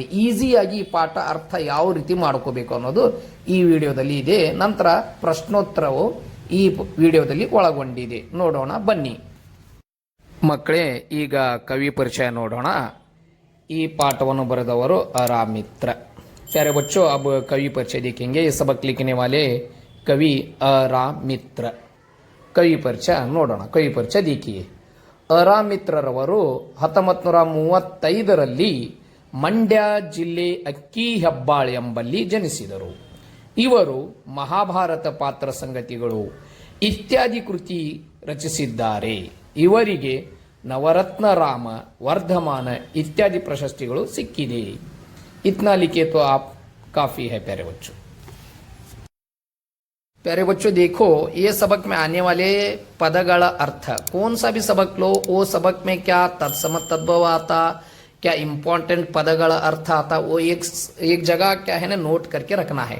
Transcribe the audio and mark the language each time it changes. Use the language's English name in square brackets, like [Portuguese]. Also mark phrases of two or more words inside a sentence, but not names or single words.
[Kannada] ಈಸಿಯಾಗಿ ಈ ಪಾಠ ಅರ್ಥ ಯಾವ ರೀತಿ ಮಾಡ್ಕೋಬೇಕು ಅನ್ನೋದು ಈ ವಿಡಿಯೋದಲ್ಲಿ ಇದೆ. ನಂತರ ಪ್ರಶ್ನೋತ್ತರವು ಈ ವಿಡಿಯೋದಲ್ಲಿ ಒಳಗೊಂಡಿದೆ. ನೋಡೋಣ ಬನ್ನಿ ಮಕ್ಕಳೇ. ಈಗ ಕವಿ ಪರಿಚಯ ನೋಡೋಣ. ಈ ಪಾಠವನ್ನು ಬರೆದವರು ಅರಾಮಿತ್ರ. [Hindi] प्यारे बच्चों, अब कवि परिचय देखेंगे. ये सबक लिखने वाले कवि ಅರಾಮಿತ್ರ. [Kannada] ಕವಿ ಪರಿಚಯ ನೋಡೋಣ. [Hindi] कवि परिचय देखिए. [Kannada] ಅರಾಮಿತ್ರರವರು 1935ರಲ್ಲಿ ಮಂಡ್ಯ ಜಿಲ್ಲೆ ಅಕ್ಕಿಹೆಬ್ಬಾಳ್ ಎಂಬಲ್ಲಿ ಜನಿಸಿದರು. ಇವರು ಮಹಾಭಾರತ ಪಾತ್ರ ಸಂಗತಿಗಳು ಇತ್ಯಾದಿ ಕೃತಿ ರಚಿಸಿದ್ದಾರೆ. ಇವರಿಗೆ ನವರತ್ನ ರಾಮ, ವರ್ಧಮಾನ ಇತ್ಯಾದಿ ಪ್ರಶಸ್ತಿಗಳು ಸಿಕ್ಕಿದೆ. [Hindi] इतना लिखे तो आप काफी है प्यारे बच्चों. प्यारे बच्चों देखो, ये सबक में आने वाले पदಗಳ अर्थ, कौन सा भी सबक लो वो सबक में क्या तत्सम तद्भव आता, क्या इंपॉर्टेंट पदಗಳ अर्थ आता, वो एक जगह क्या है ना नोट करके रखना है.